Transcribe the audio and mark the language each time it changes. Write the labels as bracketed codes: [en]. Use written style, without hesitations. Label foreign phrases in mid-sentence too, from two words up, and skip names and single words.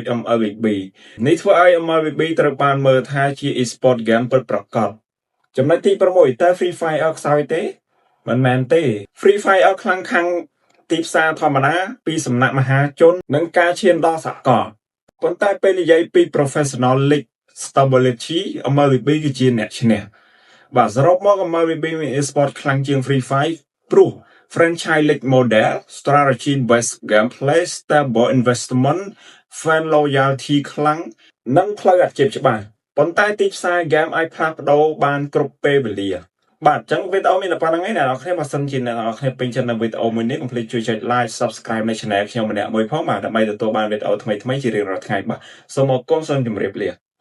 [km] MLBB នេះធ្វើឲ្យ MLBB ត្រូវបានមើលថាជា [en] Esports Game [km] ពិតប្រាកដចំណុចទី6តើ Free Fire ខ្សោយទេមិនមែនទេ Free Fire ខ្លាំង ខាងទីផ្សារធម្មតាពីសំណាក់មហាជននិងការឈានដល់សកលប៉ុន្តែពេលនិយាយពី [en] Professional League [km] Stability MLBB គឺជាអ្នកឈ្នះបាទសរុបមក MLBB មាន Esports ខ្លាំងជាង Free Fire ព្រោះ [en] Franchise League Model Strategy Based Gameplay Stable Investment Fan Loyalty [km] ខ្លាំងនិងផ្លូវអាជីពច្បាស់ប៉ុន្តែទីផ្សារ Game អាចផ្លាស់ប្ដូរបានគ្រប់ពេលវេលាបាទអញ្ចឹងវីដេអូមានតែប៉ុណ្្នឹងឯងអ្នកនរគ្នាបើសិនជាអ្នកនរគ្នាពេញចិត្តនៅវីដេអូមួយនេះកុំភ្លេចជួយចុច [en] Like Subscribe [km] នៅ Channel ខ្ញុំម្នាក់មួយផងបាទដើម្បីទទួលបានវីដេអូថ្មីៗជារៀងរាល់ថ្ងៃបាទសូមអរគុណសូមជម្រាបលា